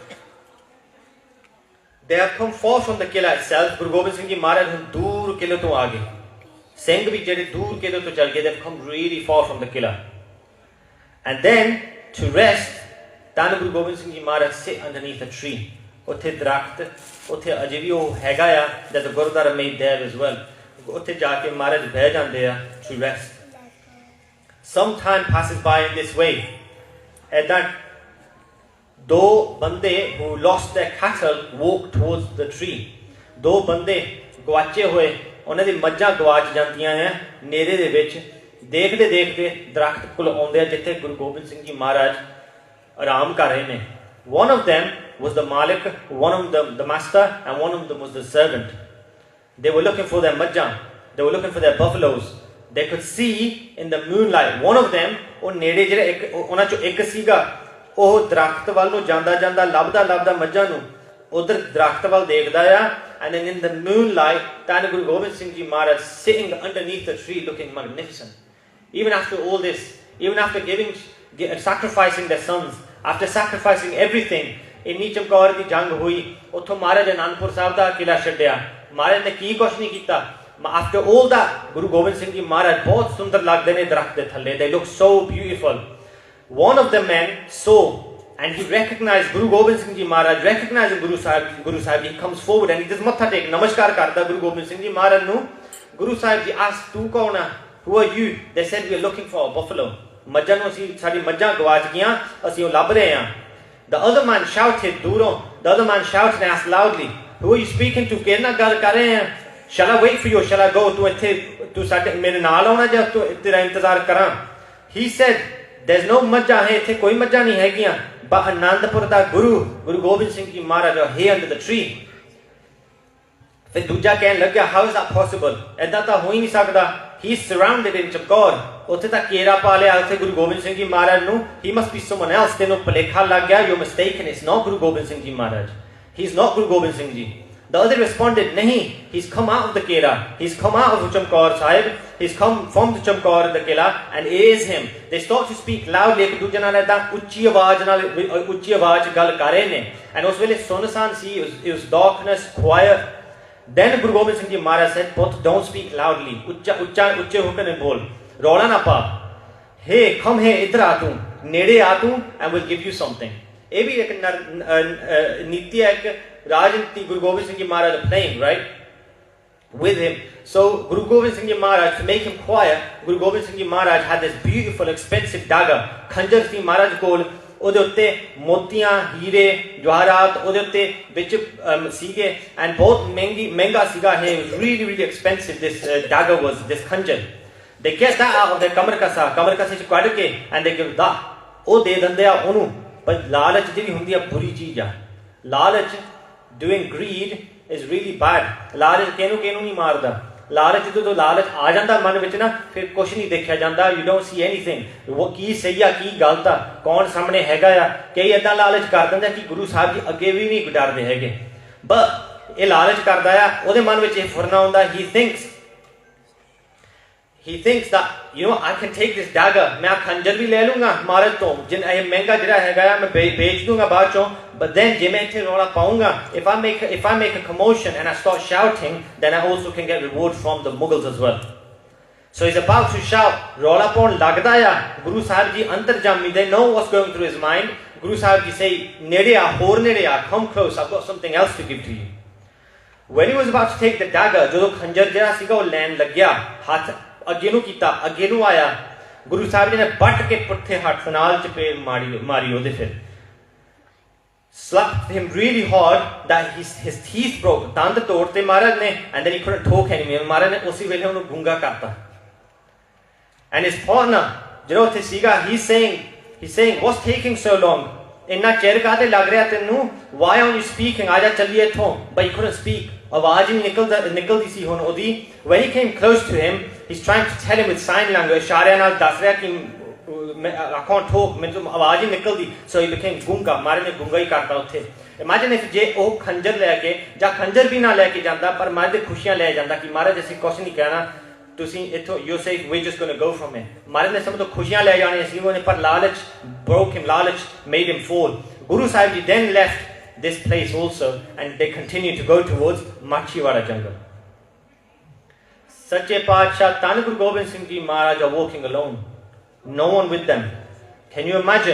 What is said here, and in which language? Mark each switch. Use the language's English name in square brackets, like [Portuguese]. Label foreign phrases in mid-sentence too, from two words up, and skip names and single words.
[English] They have come far from the killa itself. [Punjabi] ਗੁਰੂ ਗੋਬਿੰਦ ਸਿੰਘ ਜੀ ਮਹਾਰਾਜ ਹੁਣ ਦੂਰ ਕਿਲ੍ਹਾ ਤੋਂ ਅੱਗੇ. ਸਿੰਘ ਭੀ ਜਿਹੜੇ ਦੂਰ ਕਿਲ੍ਹਾ ਤੋਂ ਚੱਲ ਗਏ, [English] they have come really far from the killa. And then to rest, Dhan Guru Gobind Singh ji Maharaj sit underneath a tree. [Punjabi] ਉੱਥੇ ਦਰਖਤ ਉੱਥੇ ਅਜੇ ਵੀ ਉਹ ਹੈਗਾ ਆ [English] there's a [Punjabi] ਗੁਰਦੁਆਰਾ [English] made there as well [Punjabi] ਉੱਥੇ ਜਾ ਕੇ ਮਹਾਰਾਜ ਬਹਿ ਜਾਂਦੇ ਆ [English] to rest. Some time passes by in this way. [Punjabi] ਏਦਾਂ ਦੋ ਬੰਦੇ [English] who lost their cattle walk towards the tree. [Punjabi] ਦੋ ਬੰਦੇ ਗਵਾਚੇ ਹੋਏ ਉਹਨਾਂ ਦੀ ਮੱਝਾਂ ਗਵਾਚ ਜਾਂਦੀਆਂ ਆ ਨੇਰੇ ਦੇ ਵਿੱਚ ਦੇਖਦੇ ਦੇਖਦੇ ਦਰਖਤ ਕੋਲ ਆਉਂਦੇ ਆ ਜਿੱਥੇ ਗੁਰੂ ਗੋਬਿੰਦ ਸਿੰਘ ਜੀ ਮਹਾਰਾਜ ਆਰਾਮ ਕਰ ਰਹੇ ਨੇ. [English] One of them was the Malik, one of them the master, and one of them was the servant. They were looking for their majjah, they were looking for their buffaloes. They could see in the moonlight. One of them, [Punjabi] ਉਹ ਨੇੜੇ ਜਿਹੜੇ ਇੱਕ ਉਹਨਾਂ ਚੋਂ ਇੱਕ ਸੀਗਾ ਉਹ ਦਰਖਤ ਵੱਲ ਨੂੰ ਜਾਂਦਾ ਜਾਂਦਾ ਲੱਭਦਾ ਮੱਝਾਂ ਨੂੰ ਉਧਰ ਦਰਖਤ ਵੱਲ ਦੇਖਦਾ ਆ. [English] And then in the moonlight, Tana Guru Gobind Singh Ji Maharaj sitting underneath the tree looking magnificent. Even after all this, even after sacrificing their sons, after sacrificing everything, [Punjabi] ਇੰਨੀ ਚਮਕੌਰ ਦੀ ਜੰਗ ਹੋਈ ਉੱਥੋਂ ਮਹਾਰਾਜ ਅਨੰਦਪੁਰ ਸਾਹਿਬ ਦਾ ਕਿਲਾ ਛੱਡਿਆ. ਮਹਾਰਾਜ ਨੇ ਕੀ ਕੁਛ ਨਹੀਂ ਕੀਤਾ. [English] After all that, [Punjabi] Guru Gobind Singh Ji Maharaj ਬਹੁਤ ਸੁੰਦਰ ਲੱਗਦੇ ਨੇ ਦਰਖਤ ਦੇ ਥੱਲੇ. [English] They look so beautiful. One of the men saw and he recognized Guru Gobind Singh Ji Maharaj, recognizing Guru Sahib. He comes forward and he does matha take, [Punjabi] ਨਮਸਕਾਰ ਕਰਦਾ [English] Guru Gobind Singh Ji Maharaj nu. Guru Sahib ji asked, [Punjabi] "ਤੂ ਕੌਣ ਹੈ? [English] Who are you?" They said, "We are looking for a buffalo." [Punjabi] ਮੱਝਾਂ ਨੂੰ ਅਸੀਂ ਸਾਡੀ ਮੱਝਾਂ ਗਵਾਚ ਗਈਆਂ ਅਸੀਂ ਉਹ ਲੱਭ ਰਹੇ ਹਾਂ. [English] The other man shouted ਦੂਰੋਂ. The other man shouted and asked loudly, "Who are you speaking to? [Punjabi] ਕਿਹਦੇ ਨਾਲ ਗੱਲ ਕਰ ਰਹੇ ਆ? [English] Shall I wait for you or shall I go?" [Punjabi] ਤੂੰ ਇੱਥੇ ਤੂੰ ਸਾਡੇ ਮੇਰੇ ਨਾਲ ਆਉਣਾ ਜਾਂ ਤੂੰ ਤੇਰਾ ਇੰਤਜ਼ਾਰ ਕਰਾਂ? [English] He said, "There's no [Punjabi] ਮੱਝਾਂ ਹੈ ਇੱਥੇ ਕੋਈ ਮੱਝਾਂ ਨਹੀਂ ਹੈਗੀਆਂ but ਅਨੰਦਪੁਰ ਦਾ ਗੁਰੂ ਗੋਬਿੰਦ ਸਿੰਘ ਜੀ ਮਹਾਰਾਜ [English] are here under the tree." [Punjabi] ਫਿਰ ਦੂਜਾ ਕਹਿਣ ਲੱਗਿਆ, [English] "How is that possible? [Punjabi] ਏਦਾਂ ਤਾਂ ਹੋ ਹੀ ਨਹੀਂ ਸਕਦਾ. [English] He is surrounded in Chamkaur." [Punjabi] ਉੱਥੇ ਤਾਂ ਘੇਰਾ ਪਾ ਲਿਆ ਉੱਥੇ ਗੁਰੂ ਗੋਬਿੰਦ ਸਿੰਘ ਜੀ ਮਹਾਰਾਜ ਨੂੰ. [English] He must be someone else. [Punjabi] ਤੈਨੂੰ ਭੁਲੇਖਾ ਲੱਗ ਗਿਆ. [English] You're mistaken. It's not Guru Gobind Singh Ji Maharaj. He's not Guru Gobind Singh Ji. The other responded, "Nahi, he's come out of the Kera. He's come out of Chamkaur Sahib. He's come from the Chamkaur, the Kela, and it is him." They start to speak loudly. [Punjabi] ਇੱਕ ਦੂਜੇ ਨਾਲ ਏਦਾਂ ਉੱਚੀ ਆਵਾਜ਼ ਗੱਲ ਕਰ ਰਹੇ ਨੇ. And ਉਸ ਵੇਲੇ ਸੁੰਨਸਾਨ ਸੀ. [English] It was darkness, quiet. Then Guru Gobind Singh Ji Maharaj said, "But don't speak loudly. [Punjabi] ਉੱਚੇ ਹੋ ਕੇ ਬੋਲ. ਰੌਲਾ ਨਾ ਪਾ. [English] Hey, come here. [Punjabi] ਇੱਧਰ ਆ ਤੂੰ. ਨੇੜੇ ਆ ਤੂੰ [English] and we'll give you something." [Punjabi] ਇਹ ਵੀ ਇੱਕ ਨੀਤੀ ਹੈ ਇੱਕ Rajniti Guru Gobind Singh Ji Maharaj [English] playing, right? With him. So Guru Gobind Singh Ji Maharaj, to make him quiet, Guru Gobind Singh Ji Maharaj had this beautiful, expensive dagger. [Punjabi] ਖੰਜਰ ਸੀ ਮਹਾਰਾਜ ਕੋਲ ਉਹਦੇ ਉੱਤੇ ਮੋਤੀਆਂ ਹੀਰੇ ਜਵਾਹਰਾਤ ਉਹਦੇ ਉੱਤੇ ਵਿੱਚ ਸੀਗੇ and ਬਹੁਤ ਮਹਿੰਗਾ ਸੀਗਾ. [English] It was really really expensive. This dagger was this khanjar. They get that out of their [Punjabi] ਕਮਰ ਕਸੇ ਚ ਕੱਢ ਕੇ [English] and they give that. [Punjabi] ਉਹ ਦੇ ਦਿੰਦੇ ਆ ਉਹਨੂੰ. ਪਰ ਲਾਲਚ ਜਿਹੜੀ ਹੁੰਦੀ ਆ ਬੁਰੀ ਚੀਜ਼ ਆ. [English] ਲਾਲਚ doing greed is really bad. [Punjabi] ਲਾਲਚ ਕਿਹਨੂੰ ਨਹੀਂ ਮਾਰਦਾ. ਲਾਲਚ ਜਦੋਂ ਲਾਲਚ ਆ ਜਾਂਦਾ ਮਨ ਵਿੱਚ ਨਾ ਫਿਰ ਕੁਛ ਨਹੀਂ ਦੇਖਿਆ ਜਾਂਦਾ. [English] You don't see anything. [Punjabi] ਉਹ ਕੀ ਸਹੀ ਆ ਕੀ ਗਲਤ ਆ ਕੌਣ ਸਾਹਮਣੇ ਹੈਗਾ ਆ. ਕਈ ਏਦਾਂ ਲਾਲਚ ਕਰ ਦਿੰਦਾ ਕਿ ਗੁਰੂ ਸਾਹਿਬ ਜੀ ਅੱਗੇ ਵੀ ਨਹੀਂ ਡਰਦੇ ਹੈਗੇ. but ਇਹ ਲਾਲਚ ਕਰਦਾ ਆ ਉਹਦੇ ਮਨ ਵਿੱਚ ਇਹ ਫੁਰਨਾ ਹੁੰਦਾ. [English] He thinks that, you know, I can take this dagger. [Punjabi] ਮੈਂ ਖੰਜਰ ਭੀ ਲੈ ਲੂੰਗਾ ਮਹਾਰਾਜ ਤੋਂ ਜਿਨ ਇਹ ਮਹਿੰਗਾ ਜਿਹੜਾ ਹੈਗਾ ਮੈਂ ਵੇਚ ਦੂੰਗਾ ਬਾਅਦ ਚੋਂ. [English] But then [Punjabi] ਜੇ ਮੈਂ ਇੱਥੇ ਰੌਲਾ ਪਾਊਂਗਾ. [English] If I make a commotion and I start shouting, then I also can get reward from the Mughals as well. So he's about to shout. [Punjabi] ਰੌਲਾ ਪਾਉਣ ਲੱਗਦਾ ਆ Guru Sahib ji अंतर्जामी. [English] They know what's going through his mind. Guru Sahib ji say, [Punjabi] "ਨੇੜੇ ਆ, ਹੋਰ ਨੇੜੇ ਆ, [English] come close. I've got something else to give to you." When he was about to take the dagger, [Punjabi] ਜੋ ਖੰਜਰ ਜਿਹੜਾ ਸੀਗਾ ਉਹ ਲੈਣ ਲੱਗ ਗਿਆ. हाथ ਅੱਗੇ ਨੂੰ ਕੀਤਾ ਅੱਗੇ ਨੂੰ ਆਇਆ. ਗੁਰੂ ਸਾਹਿਬ ਜੀ ਨੇ ਵੱਟ ਕੇ ਪੁੱਠੇ ਹੱਥ ਨਾਲ ਚਪੇੜ ਮਾਰੀ ਉਹਦੇ ਫਿਰ. [English] slapped him really hard that his teeth broke. [Punjabi] ਦੰਦ ਤੋੜਤੇ ਮਹਾਰਾਜ ਨੇ [English] and then he couldn't talk anymore. [Punjabi] ਮਹਾਰਾਜ ਨੇ ਉਸੇ ਵੇਲੇ ਉਹਨੂੰ ਗੂੰਗਾ ਕਰਤਾ. [English] and his partner [Punjabi] ਜਿਹੜਾ ਉੱਥੇ ਸੀਗਾ [English] he's saying what's taking so long? [Punjabi] ਇੰਨਾ ਚਿਰ ਕਾਹਤੇ ਲੱਗ ਰਿਹਾ ਤੈਨੂੰ? [English] why aren't you speaking? [Punjabi] ਆ ਜਾ ਚੱਲੀਏ ਇੱਥੋਂ. [English] but he couldn't speak. [Punjabi] ਆਵਾਜ਼ ਹੀ ਨਿਕਲਦੀ ਸੀ ਹੁਣ ਉਹਦੀ. [English] when he came close to him, he's trying to tell him with sign language. [Punjabi] ਇਸ਼ਾਰਿਆਂ ਨਾਲ ਦੱਸ ਰਿਹਾ ਕਿ [English] I can't talk. [Punjabi] ਮੈਨੂੰ ਆਵਾਜ਼ ਹੀ ਨਿਕਲਦੀ. [English] so he became [Punjabi] ਗੂੰਗਾ. ਮਾਰੇ ਨੇ ਗੂੰਗਾ ਹੀ ਕਰਤਾ ਉੱਥੇ. [English] imagine if [Punjabi] ਜੇ ਉਹ ਖੰਜਰ ਲੈ ਕੇ ਜਾਂ ਖੰਜਰ ਵੀ ਨਾ ਲੈ ਕੇ ਜਾਂਦਾ ਪਰ ਮਹਾਰਾਜ ਦੇ ਖੁਸ਼ੀਆਂ ਲੈ ਜਾਂਦਾ ਕਿ ਮਹਾਰਾਜ ਅਸੀਂ ਕੁਛ ਨਹੀਂ ਕਹਿਣਾ ਤੁਸੀਂ ਇੱਥੋਂ [English] you say we're just going to go from it. [Punjabi] ਮਹਾਰਾਜ ਨੇ ਸਭ ਤੋਂ ਖੁਸ਼ੀਆਂ ਲੈ ਜਾਣੀਆਂ ਸੀ ਉਹਨੇ ਪਰ ਲਾਲਚ [English] broke him. ਲਾਲਚ made him fall. Guru Sahib ji then left this place also and they continue to go towards Machiwara jungle. Sache Paatshah Tan Guru Gobind Singh Ji Maharaj are walking alone. No one with them. Can you imagine?